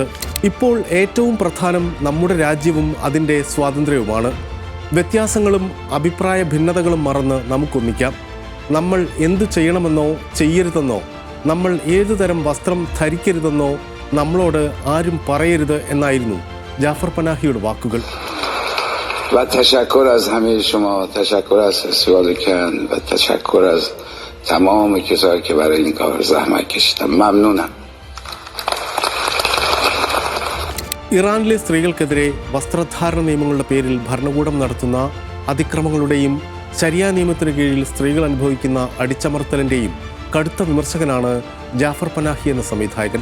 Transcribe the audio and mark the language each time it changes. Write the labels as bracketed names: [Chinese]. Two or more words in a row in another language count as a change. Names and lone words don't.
[Malayalam] ഇപ്പോൾ ഏറ്റവും പ്രധാനം നമ്മുടെ രാജ്യവും അതിൻ്റെ സ്വാതന്ത്ര്യവുമാണ്. വ്യത്യാസങ്ങളും അഭിപ്രായ ഭിന്നതകളും മറന്ന് നമുക്കൊന്നിക്കാം. നമ്മൾ എന്തു ചെയ്യണമെന്നോ ചെയ്യരുതെന്നോ, നമ്മൾ ഏതുതരം വസ്ത്രം ധരിക്കരുതെന്നോ നമ്മളോട് ആരും പറയരുത് എന്നായിരുന്നു ജാഫർ പനാഹിയുടെ വാക്കുകൾ. [Persian] و تشکر از همه شما، تشکر از فستیوال کن و تشکر از تمام کسایی که برای این کار زحمت کشیدن. ممنونم. [Malayalam] ഇറാനിലെ സ്ത്രീകൾക്കെതിരെ വസ്ത്രധാരണ നിയമങ്ങളുടെ പേരിൽ ഭരണകൂടം നടത്തുന്ന അതിക്രമങ്ങളുടെയും ശരിയാ നിയമത്തിന് കീഴിൽ സ്ത്രീകൾ അനുഭവിക്കുന്ന അടിച്ചമർത്തലിൻ്റെയും കടുത്ത വിമർശകനാണ് ജാഫർ പനാഹി എന്ന സംവിധായകൻ.